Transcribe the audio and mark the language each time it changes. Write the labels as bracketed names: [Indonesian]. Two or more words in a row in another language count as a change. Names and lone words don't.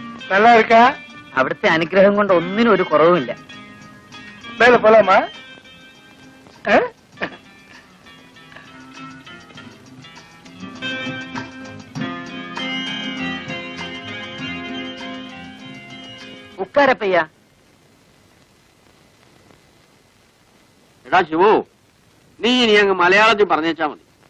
[Tamil] நல்லா இருக்கா? [Malayalam] അവിടുത്തെ അനുഗ്രഹം കൊണ്ട് ഒന്നിനും ഒരു കുറവുമില്ല. [Tamil] மேல போலாமா? ഉക്കാരപ്പയ്യ. [Malayalam] എടാ ശിവു, നീ ഇനി അങ്ങ് മലയാളത്തിൽ പറഞ്ഞേച്ചാ മതി.